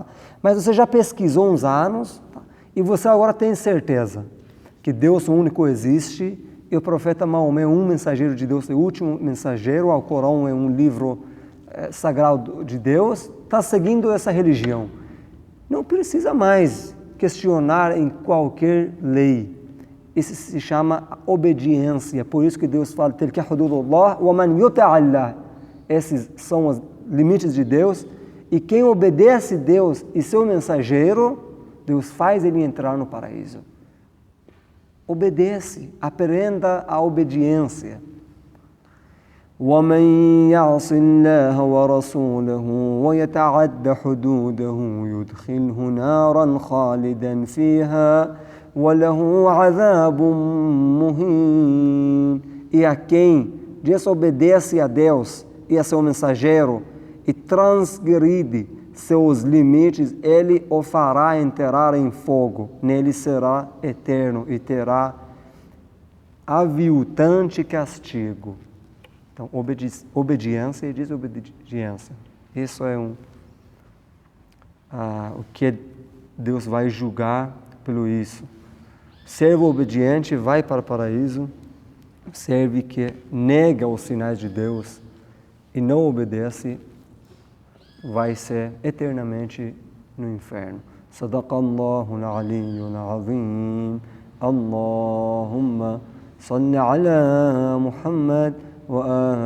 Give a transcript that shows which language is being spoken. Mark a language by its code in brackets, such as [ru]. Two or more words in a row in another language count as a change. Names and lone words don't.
[pt] Mas você já pesquisou uns anos, tá? E você agora tem certeza que Deus único existe e o profeta Maomé é um mensageiro de Deus, é o último mensageiro, o Corão é um livro sagrado de Deus, está seguindo essa religião. Não precisa mais questionar em qualquer lei. Isso se chama obediência. Por isso que Deus fala, [ar] تلك حدود الله ومن يطع الله. [pt] Esses são as limites de Deus, e quem obedece a Deus e seu mensageiro, Deus faz ele entrar no paraíso. Obedece, aprenda a obediência. [ar] وَمَنْ يَعْصِ اللَّهَ وَرَسُولَهُ وَيَتَعَدَّ حُدُودَهُ يُدْخِلْهُ نَارًا خَالِدًا فِيهَا وَلَهُ عَذَابٌ مُهِينٌ. [pt] E a quem desobedece a Deus e a seu mensageiro e transgride seus limites, ele o fará entrar em fogo. Nele será eterno e terá aviltante castigo. Então, obediência e desobediência. Isso é o que Deus vai julgar pelo isso. Servo obediente vai para o paraíso, servo que nega os sinais de Deus e não obedece vai ser eternamente no inferno. [ar] صدق الله العلي العظيم. اللهم صل على محمد و